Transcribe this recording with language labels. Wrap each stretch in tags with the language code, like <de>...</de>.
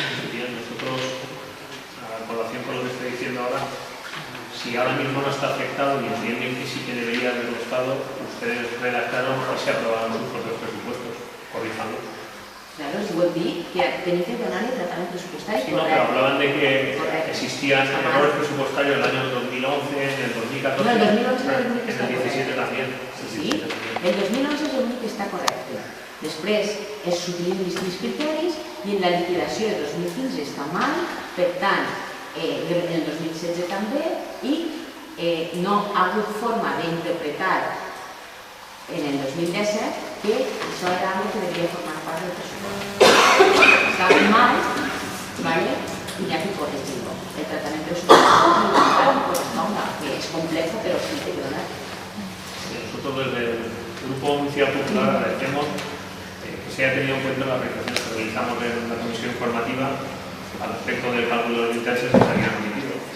<es>Bien, nosotros, a colación con lo que estoy diciendo ahora, si ahora mismo no está afectado y entienden que sí que debería haberlo estado, ustedes redactaron y se aprobaron sus propios presupuestos, corrijanlo.</es> <ca>Claro, si vol dir que tenim que donar-li tractament pressupostari</ca> <es>Sí, no, pero hablaban de que existían errores presupuestarios en el año 2011, en el 2014, no, el 2011 en el 17 también.</es> <ca>Sí, el 2011 és l'únic que està correcte. Després es s'utilitzen distints criteris i en la liquidació de 2015 està mal, per tant, en el 2016 també, i no ha hagut forma d'interpretar en el 2017 que això era algo que devia formar part del pressupost. Estava mal,</ca> <es>¿vale? Y ya que corregirlo. El tratamiento presupuestario corresponda, que es complejo, pero sí que lo da. Nosotros desde el Grupo Municipal Popular agradecemos que se haya tenido en cuenta las apreciaciones que realizamos en la comisión informativa al respecto del cálculo de los intereses que se habían remitido.</es>